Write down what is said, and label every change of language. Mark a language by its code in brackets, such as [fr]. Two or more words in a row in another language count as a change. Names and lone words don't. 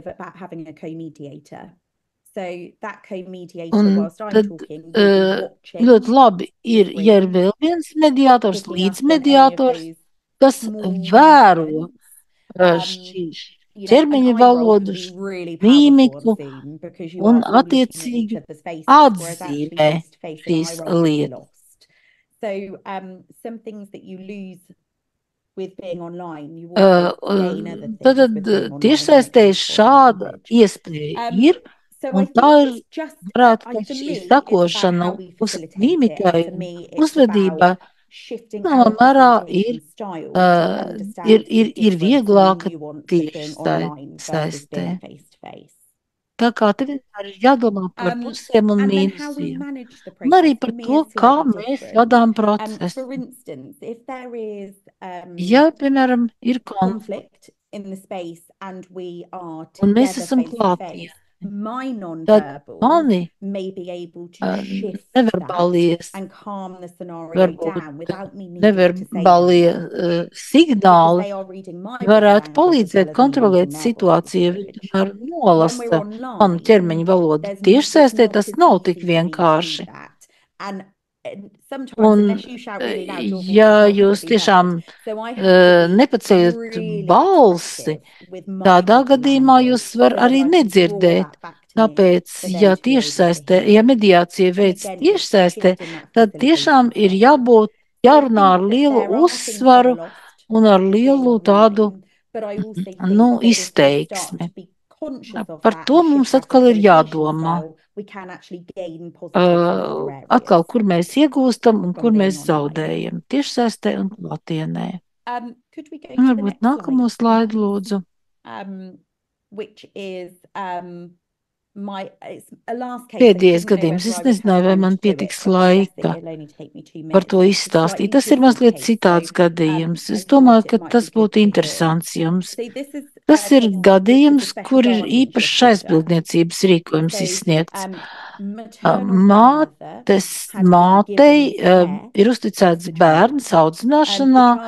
[lv] Un tad ļoti labi ir, ja ir vēl viens mediātors, līdzmediātors, kas vēro šī ķermeņa valodu, mīmiku un attiecīgi atzīmē šīs lietas. [en] So some things that you lose with being online, you also gain other things [lv] Tad [en] with being online, [lv] tiešsaistē [en] like [lv] šāda [en] language. [lv] iespēja ir, [en] So [lv] un [en] I [lv] tā [en] think [lv] ir, [en] it's just, [lv] varētu [en] for [lv] teikt, šī [en] me, it's about [lv] sakošana [en] how we [lv] uz [en] facilitate it. [lv] mīmikai [en] For [lv] un [en] me, it's [lv] uzvedībai, [en] about shifting [lv] zināmā [en] our [lv] mērā ir, [en] facilitation style to understand the [lv] ir [en] difference and the [lv] vieglāka [en] nuance of being [lv] tieši [en] online versus [lv] saistē. [en] being face to face. [lv] Tā kā te vienmēr ir jādomā par pusēm un [en] And then how we [lv] mīnusiem. [en] manage the [lv] Un [en] process, [lv] arī [en] for [lv] par [en] me, [lv] to, [en] is [lv] kā [en] slightly [lv] mēs [en] different. [lv] vadām [en] For [lv] procesu. [en] instance, if there is [lv] Ja, piemēram, ir [en] conflict in the space and we are [lv] un mēs [en] together [lv] esam [en] face to face, [lv] klātienē, [en] my [lv] tad [en] non-verbals [lv] mani [en] may be able to shift that [lv] neverbālie, [en] and calm the scenario [lv] varbūt [en] down without me needing to say [lv] neverbālie [en] them back. Because [lv] signāli [en] they are reading my body [lv] varētu [en] language as [lv] palīdzēt [en] well as me [lv] kontrolēt [en] reading their body [lv] situāciju, ja [en] language. [lv] viņi tomēr [en] When we're [lv] nolasa manu ķermeņa [en] online, [lv] valodu. [en] it's [lv] Tiešsaistē [en] not [lv] tas [en] as [lv] nav [en] easy [lv] tik [en] for me to do [lv] vienkārši. [en] that. And sometimes, [lv] Un, [en] unless you shout really loud, your voice [lv] ja [en] is not [lv] jūs [en] going to be [lv] tiešām [en] heard. So I have to be [lv] nepaceļat [en] really [lv] balsi, [en] expressive with my [lv] tādā [en] body [lv] gadījumā [en] language [lv] jūs var [en] so that [lv] arī [en] I can draw [lv] nedzirdēt. [en] that back to me [lv] Tāpēc, [en] for them [lv] ja [en] to be able to [lv] tiešsaistē, [en] hear. [lv] ja mediācija [en] And [lv] veids [en] again, it's [lv] tiešsaistē, [en] shifting that [lv] tad tiešām [en] facilitation [lv] ir [en] style. [lv] jābūt, [en] So I [lv] jārunā ar [en] think that [lv] lielu [en] there are things that are [lv] uzsvaru [en] lost [lv] un ar [en] with being [lv] lielu tādu, [en] online, but I also think [lv] nu, [en] that if we start [lv] izteiksmi. [en] to be conscious of [lv] Par [en] that [lv] to [en] and [lv] mums [en] shift our [lv] atkal ir [en] facilitation [lv] jādomā. [en] style, we can actually gain positives in other areas. [lv] Atkal, kur mēs iegūstam un kur [en] from being [lv] mēs [en] online. [lv] zaudējam. Tiešsaistē un klātienē. [en] Could we go [lv] Un [en] to the [lv] varbūt [en] next [lv] nākamo [en] slide, [lv] slaidu, [en] please? [lv] lūdzu. [en] Which is it's a last case. [lv] Pēdējais gadījums. Es nezināju, vai man pietiks laika par to izstāstīt. Tas ir mazliet citāds gadījums. Es domāju, ka tas būtu interesants jums. Tas ir gadījums, kur ir īpašs aizbildniecības rīkojums izsniegts. Mātei ir uzticēts bērns audzināšanā.